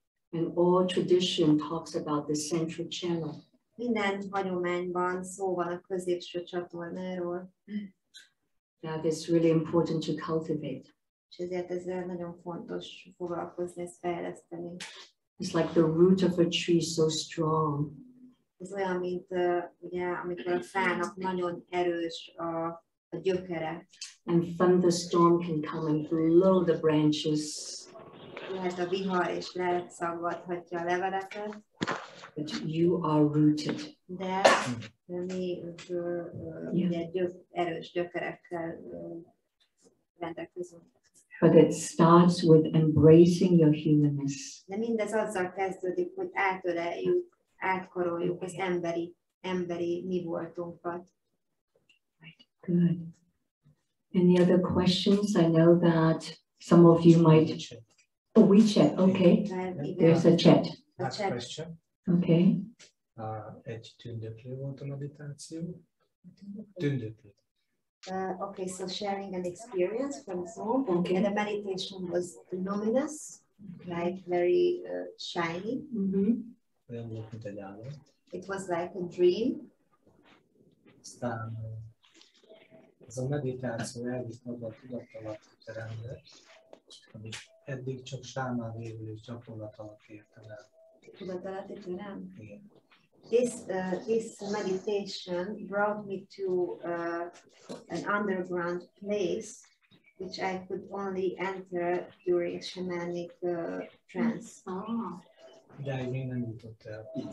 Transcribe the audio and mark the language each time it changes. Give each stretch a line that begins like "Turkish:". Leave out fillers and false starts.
English: And all tradition talks about the central channel.
Hungarian: Minden hagyományban szó van a középső csatornáról.
English: That is really important to cultivate.
Hungarian: És ezért ezzel nagyon fontos foglalkozni, ezt fejleszteni.
English: It's like the root of a tree so strong.
Hungarian: Ez olyan, mint ugye, amikor a fának nagyon erős a gyökere.
English: And thunderstorm can come and blow the branches.
Hungarian: Lehet a vihar és leszaggathatja a leveleket.
English: But you are rooted.
Hungarian: De mi ugye erős gyökerekkel rendelkezünk.
English: But it starts with embracing your humanness.
Hungarian: De mindez azzal kezdődik, hogy átöleljük, átkaroljuk az emberi mi voltunkat.
English: Good. Any other questions? I know that some of you might. Oh, WeChat. Okay. There's a chat. Last question. Okay.
Hungarian: Egy tündöklő volt a meditáció. Tündöklő.
English: Okay, so sharing an experience from Zoom. Okay. And the meditation was luminous, like very shiny.
Hungarian: Olyan volt, mint egy álom.
English: It was like a dream.
Hungarian: Aztán ez a meditáció elvisz maga a tudatalatti terembe, amit eddig csak sámán lévő gyakorlat alatt értem el. Tudatalatti terem? Igen.
English: This meditation brought me to an underground place, which I could only enter during shamanic trance.
Hungarian: Idáig még nem jutott el.